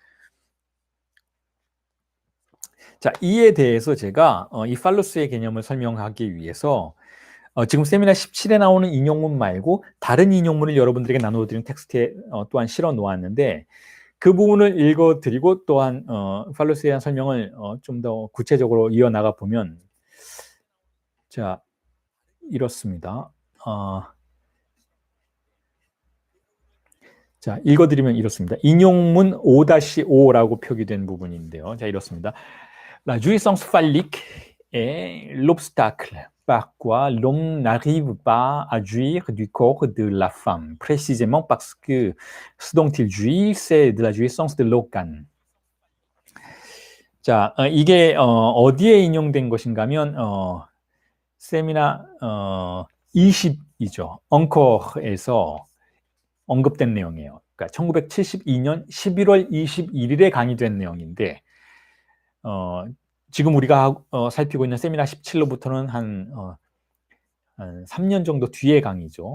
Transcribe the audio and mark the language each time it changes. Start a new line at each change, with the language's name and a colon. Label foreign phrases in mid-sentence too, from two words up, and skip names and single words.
Korean: 자, 이에 대해서 제가 이 팔루스의 개념을 설명하기 위해서 지금 세미나 17에 나오는 인용문 말고 다른 인용문을 여러분들에게 나눠드린 텍스트에 또한 실어 놓았는데 그 부분을 읽어드리고 또한 팔루스에 대한 설명을 좀 더 구체적으로 이어나가 보면, 자, 이렇습니다. 자, 읽어드리면 이렇습니다. 인용문 5-5라고 표기된 부분인데요. 자, 이렇습니다.
French: La jouissance phallique est l'obstacle par quoi l'homme n'arrive pas à jouir du corps de la femme, précisément parce que ce dont il jouit, c'est de la jouissance de l'organe.
Korean: 자, 이게 어디에 인용된 것인가 하면 세미나 20이죠. 엉커에서 언급된 내용이에요. 그러니까 1972년 11월 21일에 강의된 내용인데 지금 우리가 살피고 있는 세미나 17로부터는 한 3년 정도 뒤의 강의죠.